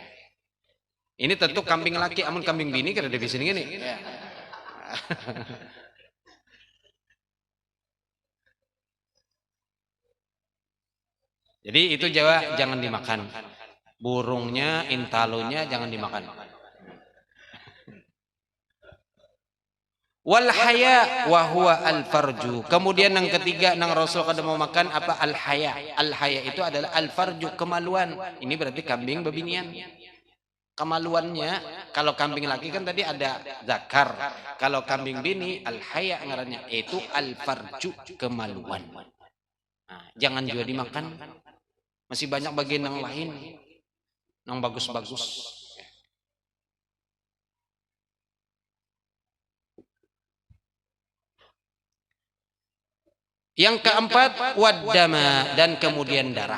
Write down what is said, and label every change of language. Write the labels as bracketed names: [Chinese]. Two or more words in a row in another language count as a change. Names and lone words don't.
[Banjar] Ini tentu kambing laki, amun kambing bini kada di sini gini. Ya. Jadi itu Jawa jangan dimakan. Burungnya, intalunya jangan dimakan. [Arabic] والحياء وهو الفرج. [Banjar] Kemudian yang ketiga nang Rasul kada mau makan apa [Arabic] الحياء. الحياء [Banjar] itu adalah [Arabic] الفرج, [Banjar] kemaluan. Ini berarti kambing bebinian. Kemaluannya kalau kambing laki kan tadi ada zakar. Kalau kambing bini [Arabic] الحياء [Banjar] ngarannya itu [Arabic] الفرج, [Banjar] kemaluan. Nah, jangan juga dimakan. Masih banyak bagian yang lain yang bagus-bagus. Yang keempat waddama, dan kemudian darah.